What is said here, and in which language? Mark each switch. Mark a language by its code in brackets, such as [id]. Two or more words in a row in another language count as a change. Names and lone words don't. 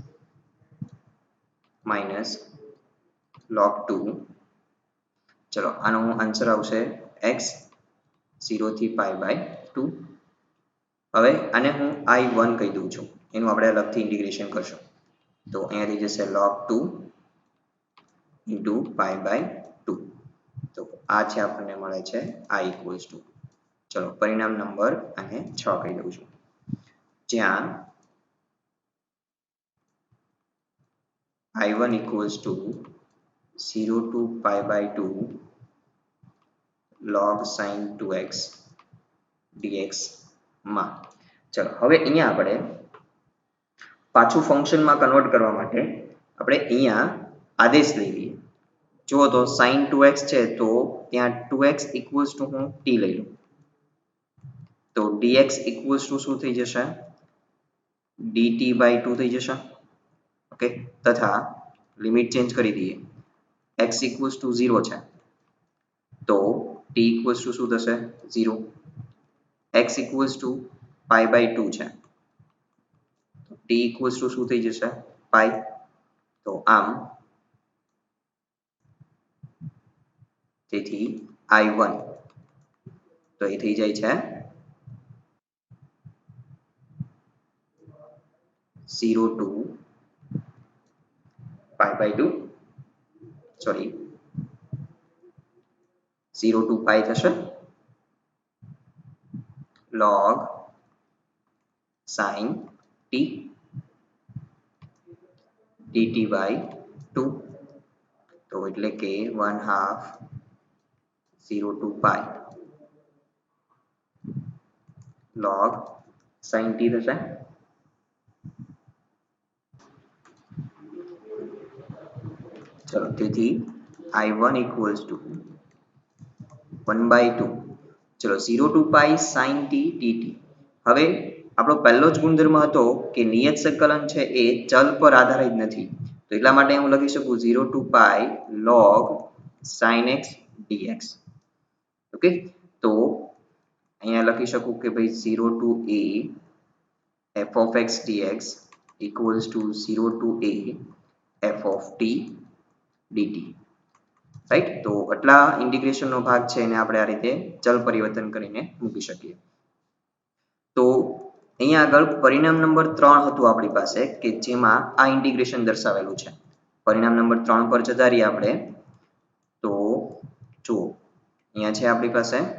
[en] minus log 2 [gu] ચલો આનો આન્સર આવશે x 0 થી [en] pi by 2 [gu] હવે આને હું i1 કહી દઉં છું એનું આપણે અલગથી ઇન્ટિગ્રેશન કરશું તો અહીંયા થઈ જશે [en] log 2 into pi by 2 [gu] તો આ છે આપણને મળે છે [en] i equals to [gu] ચલો પરિણામ નંબર અને 6 કહી દઉં છું જ્યાં [en] i1 equals to 0 to pi by 2 log sin 2x dx [gu] માં ચલો હવે અહીંયા આપણે પાછું ફંક્શનમાં કન્વર્ટ કરવા માટે આપણે અહીંયા આદેશ લઈ લઈએ જો તો [en] sin 2x [gu] છે તો ત્યાં [en] 2x equals to [gu] હું t લઈ લઉં તો [en] dx equals to [gu] શું થઈ જશે [en] dt by 2 [gu] થઈ જશે ઓકે તથા [en] limit change [gu] કરી દઈએ [en] x equals to 0 [gu] છે તો [en] t equals to [gu] શું થશે [en] 0 x equals to pi by 2 [gu] છે [en] t equals to [gu] શું થઈ જશે pi તો આમ તેથી I1 તો એ થઈ જાય છે [en] 0 to pi by 2 સોરી 0 to pi થશે log sin t dt by 2 તો એટલે કે 1/2 0 to pi log sin t [gu] થશે ચલો તેથી [en] I1 equals to 1/2 [gu] ચલો [en] 0 to pi sin t dt [gu] હવે આપણો પહેલો જ ગુણધર્મ હતો કે નિયત સંકલન છે એ ચલ પર આધારિત નથી તો એટલા માટે હું લખી શકું [en] 0 to pi log sin x dx [gu] ઓકે તો અહીંયા લખી શકું કે ભાઈ [en] 0 to a f of x dx equals to 0 to a f of t dt [gu] રાઈટ તો આટલા ઇન્ટિગ્રેશન નો ભાગ છે એને આપણે આ રીતે ચલ પરિવર્તન કરીને મૂકી શકીએ તો અહીંયા આગળ પરિણામ નંબર 3 હતું આપણી પાસે કે જેમાં આ ઇન્ટિગ્રેશન દર્શાવેલું છે પરિણામ નંબર 3 પર જતા રહીએ આપણે તો જુઓ અહીંયા છે આપણી પાસે